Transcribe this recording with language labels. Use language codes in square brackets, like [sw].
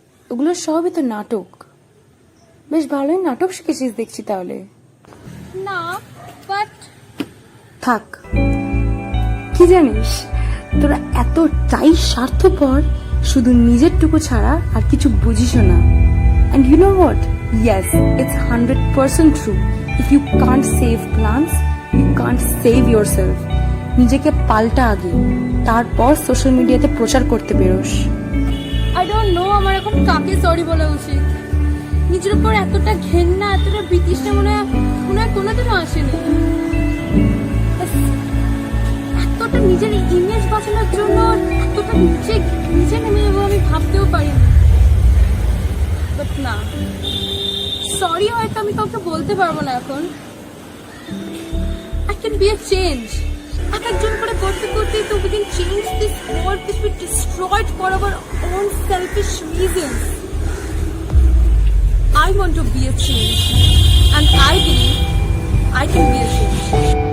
[bn] ওগুলো সবই তো নাটক। বেশ ভালোই নাটক শিখেছিস দেখছি তাহলে। না, বাট থাক, কি জানিস, তোরা এতটাই স্বার্থপর, শুধু নিজেরটুকু ছাড়া আর কিছু বুঝিসও না। [en] And you know what? Yes, it's 100% true. If you can't save plants, you can't save yourself. [bn] নিজেকে পাল্টা আগে, তারপর সোশ্যাল মিডিয়াতে প্রচার করতে বেরোস। [en] I don't know [bn] আমার এখন কাকে সরি বলা উচিত। নিজের উপর এতটা ঘেন্না, এতটা বিতৃষ্ণা মনে হয় কোনোদিনও আসেনি। এতটা নিজের ইমেজ বাঁচানোর জন্য এতটা নিচে নেমে যাবো আমি ভাবতেও পারিনি। বাট না, সরি হয়তো আমি কাউকে বলতে পারবো না এখন। [en] I can be a change. [bn] এক একজন করে করতে করতেই তো [en] we can change this world which we destroyed for our own selfish reasons. I want to be a change, and I believe I can be a change.